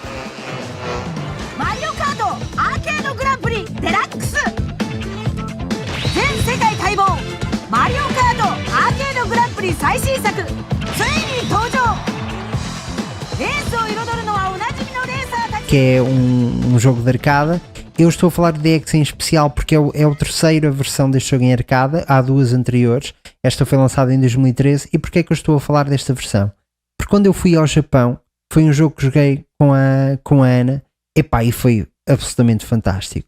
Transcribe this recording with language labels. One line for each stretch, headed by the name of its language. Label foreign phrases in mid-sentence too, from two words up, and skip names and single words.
Japanese: Mario Kart Arcade Grand Prix Deluxe 全世界待望マリオカートアーケードグランプリ最新作ついに登場レースを彩るのはおなじみのレーサーたち
Portuguese: Que é um jogo de arcada. Eu estou a falar de DX em especial porque é a terceira versão deste jogo em arcada, há duas anteriores, esta foi lançada em 2013. E porquê é que eu estou a falar desta versão? Porque quando eu fui ao Japão, foi um jogo que joguei com a Ana, epá, e foi absolutamente fantástico.